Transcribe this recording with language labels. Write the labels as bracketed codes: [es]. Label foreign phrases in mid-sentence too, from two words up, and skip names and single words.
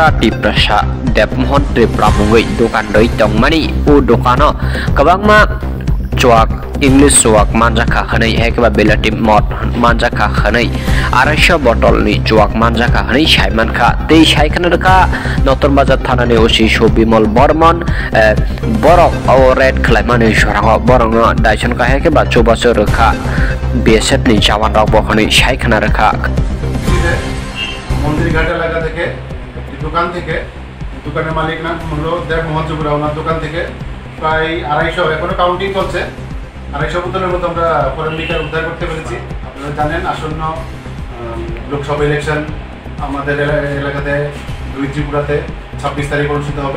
[brx] टिप्रासा देबमोहन त्रिपुरा मुङै दखान दै तंमानि उ दखानो गोबांमा चौक इंलिश चौक मानजाखा खनै हेकेबा बेलाटि मद मानजाखा खनै 250 बटलनि चौक मानजाखा खनै सायमानखा दै सायखनरखा नतन बाजार थानानि ओसि सौबिमल बर्मन बरक औ रेड खलायमानि सरांग बरंग दायसनका हेकेबा 24 रखा बीएसएफ नि जवान राव बखनै सायखना रखा [bn] মন্দিরঘাট এলাকা থেকে দোকানের মালিক নাম হলো দেবমোহন ত্রিপুরা। ওনার দোকান থেকে প্রায় 250 এখনো কাউন্টিং চলছে 250 বোতলের মতো আমরা [en] foreign liquor [bn] উদ্ধার করতে পেরেছি। আপনারা জানেন আসন্ন লোকসভা ইলেকশন আমাদের এলাকাতে 2 ত্রিপুরাতে 26 তারিখ অনুষ্ঠিত হবে।